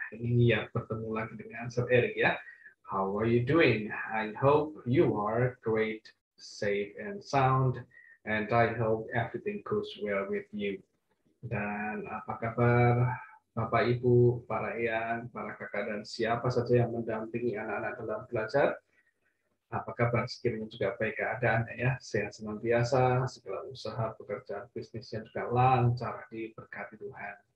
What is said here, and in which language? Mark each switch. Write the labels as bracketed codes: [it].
[id] Ini ya bertemu lagi dengan Sir Eric ya. [en] How are you doing? I hope you are great, safe and sound, and I hope everything goes well with you. [id] Dan apa kabar Bapak Ibu, para eyang, para kakak dan siapa saja yang mendampingi anak-anak dalam belajar? Apa kabar sekiranya juga baik keadaannya ya, sehat senantiasa, segala usaha, pekerjaan, bisnisnya juga lancar diberkati Tuhan.